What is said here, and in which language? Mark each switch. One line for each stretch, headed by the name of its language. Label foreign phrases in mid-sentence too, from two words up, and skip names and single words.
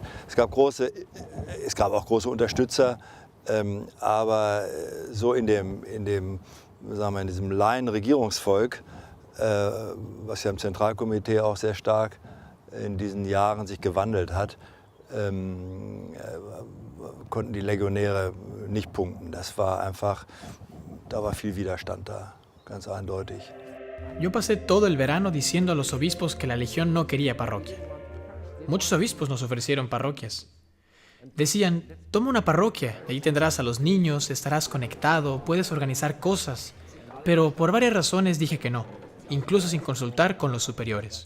German: Es gab auch große Unterstützer, aber so in diesem Laienregierungsvolk, was ja im Zentralkomitee auch sehr stark in diesen Jahren sich gewandelt hat, konnten die Legionäre nicht punkten. Da war viel Widerstand da, ganz eindeutig.
Spanish: Yo pasé todo el verano diciendo a los obispos que la legión no quería parroquia. Muchos obispos nos ofrecieron parroquias. Decían, toma una parroquia, ahí tendrás a los niños, estarás conectado, puedes organizar cosas. Pero por varias razones dije que no, incluso sin consultar con los superiores.